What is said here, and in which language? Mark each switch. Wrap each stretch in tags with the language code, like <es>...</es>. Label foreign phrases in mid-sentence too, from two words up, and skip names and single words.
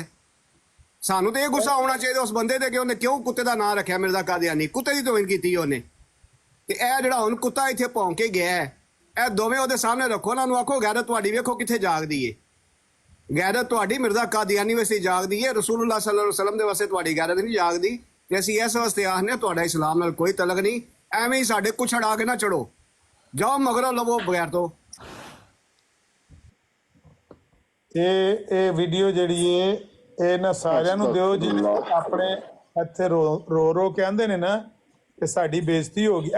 <pa>ਸਾਨੂੰ ਤੇ ਇਹ ਗੁੱਸਾ ਆਉਣਾ ਚਾਹੀਦਾ ਉਸ ਬੰਦੇ ਤੇ ਕਿ ਉਹਨੇ ਕਿਉਂ ਕੁੱਤੇ ਦਾ ਨਾਂ ਰੱਖਿਆ ਮਿਰਜ਼ਾ ਕਾਦੀਆਨੀ, ਕੁੱਤੇ ਦੀ ਤੋਹੀਨ ਕੀਤੀ ਉਹਨੇ। ਤੇ ਇਹ ਜਿਹੜਾ ਹੁਣ ਕੁੱਤਾ ਇੱਥੇ ਭੌਂਕ ਕੇ ਗਿਆ ਹੈ, ਇਹ ਦੋਵੇਂ ਉਹਦੇ ਸਾਹਮਣੇ ਰੱਖੋ, ਉਹਨਾਂ ਨੂੰ ਆਖੋ ਗੈਰਤ ਤੁਹਾਡੀ ਵੇਖੋ ਕਿੱਥੇ ਜਾਗਦੀ ਏ। ਗੈਰਤ ਤੁਹਾਡੀ ਮਿਰਜ਼ਾ ਕਾਦੀਆਨੀ ਵਾਸਤੇ ਜਾਗਦੀ ਹੈ,</pa> <ar>رسول الله صلى الله عليه وسلم</ar> <pa>ਦੇ ਵਾਸਤੇ ਤੁਹਾਡੀ ਗੈਰਤ ਨਹੀਂ ਜਾਗਦੀ। ਤੇ ਅਸੀਂ ਇਸ ਵਾਸਤੇ ਆਖਦੇ ਤੁਹਾਡਾ ਇਸਲਾਮ ਨਾਲ ਕੋਈ ਤਲਕ ਨਹੀਂ, ਐਵੇਂ ਹੀ ਸਾਡੇ ਕੁਛੜ ਆ ਕੇ ਨਾ ਚੜੋ, ਜਾਓ ਮਗਰੋਂ ਲਵੋ ਬਗੈਰ ਤੋਂ। ਇਹ ਵੀਡੀਓ ਜਿਹੜੀ ਏ ਇਹ ਨਾ ਸਾਰਿਆਂ ਨੂੰ ਦਿਓ ਜਿਹੜੇ ਆਪਣੇ ਇੱਥੇ ਰੋ ਕੇ ਆਂਦੇ ਨੇ ਨਾ ਕਿ ਸਾਡੀ ਬੇਇੱਜ਼ਤੀ ਹੋ ਗਈ।</pa>